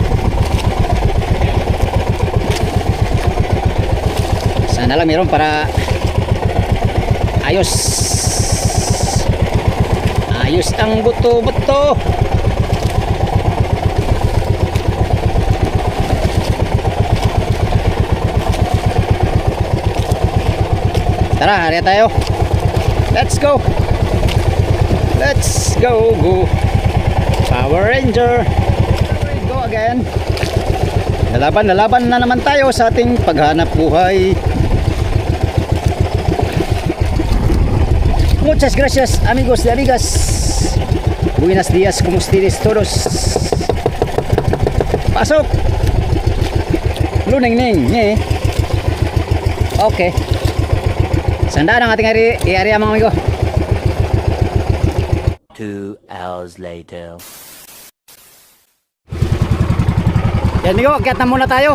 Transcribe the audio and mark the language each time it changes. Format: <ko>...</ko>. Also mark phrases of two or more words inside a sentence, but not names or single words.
<tl>Sana lang mayroon para ayos. Ayos ang buto-buto. Tara, hariya tayo.</tl> <en>Let's go. Let's go, go. Power Ranger. Go again.</en> <tl>Lalaban na naman tayo sa ating paghanap buhay.</tl> <es>Muchas gracias, amigos y amigas. Buenos días, como ustedes todos.</es> <tl>Pasok. Luneng-ning, eh. Okay. Sandaan ang ating area mga amigo.</tl> <en>2 hours later.</en> <tl>Yan amigo, akyat na muna tayo.</tl>